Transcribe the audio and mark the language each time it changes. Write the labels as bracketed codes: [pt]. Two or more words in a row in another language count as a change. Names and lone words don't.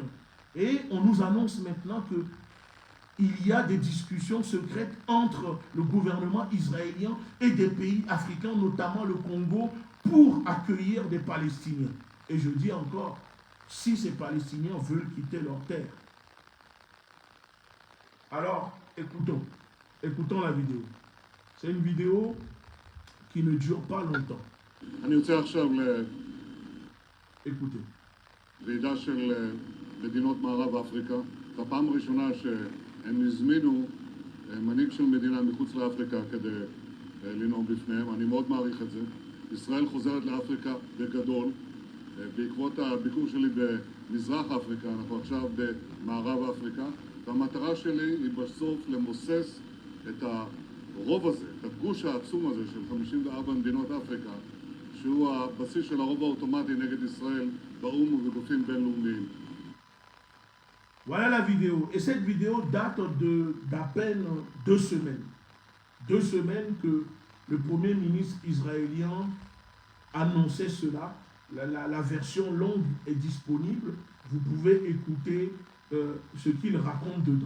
[fr] Et on nous annonce maintenant que il y a des discussions secrètes entre le gouvernement israélien et des pays africains, notamment le Congo, pour accueillir des Palestiniens. Et je dis encore, si ces Palestiniens veulent quitter leur terre. Alors, écoutons la vidéo. C'est une vidéo qui ne dure pas longtemps. [he] אני רוצה עכשיו [fr] Écoutez. [he] לוועידה של מדינות מערב אפריקה. זו הפעם הראשונה שהם הזמינו מנהיג של מדינה מחוץ לאפריקה כדי לנאום בפניהם. אני מאוד מעריך את זה. ישראל חוזרת לאפריקה בגדול. בעקבות הביקור שלי במזרח אפריקה, אנחנו עכשיו במערב אפריקה, והמטרה שלי היא בסוף למוסס את הרוב הזה, את הגוש העצום הזה של 54 מדינות אפריקה, שהוא הבסיס של הרוב האוטומטי נגד ישראל באו"ם ובגופים בינלאומיים. [fr] Voilà la vidéo. Et cette vidéo date d'à peine 2 semaines. 2 semaines que le Premier ministre israélien annonçait cela. La version longue est disponible. Vous pouvez écouter ce qu'il raconte dedans.